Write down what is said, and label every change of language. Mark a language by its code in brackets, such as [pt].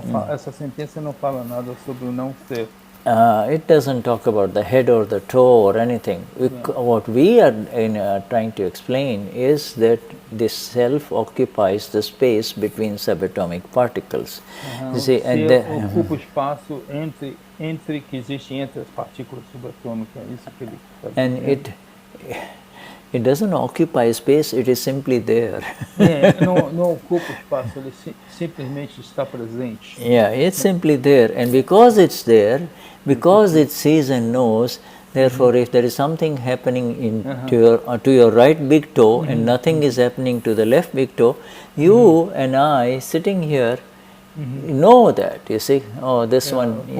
[pt] Essa sentença não fala nada sobre o não ser. [en] It doesn't talk about the head or the toe or anything. What we are trying to explain is that this self occupies the space between subatomic particles. You see, and [pt] ocupa o espaço entre que existe entre as partículas subatômicas. Isso que ele está dizendo. [en] And it doesn't occupy space, it is simply there. [pt] Não ocupa o espaço, ele simplesmente está presente. [en] Yeah, it's simply there, and because it's there, because it sees and knows, therefore if there is something happening to your right big toe and nothing is happening to the left big toe, you and I sitting here know that, you see, this one.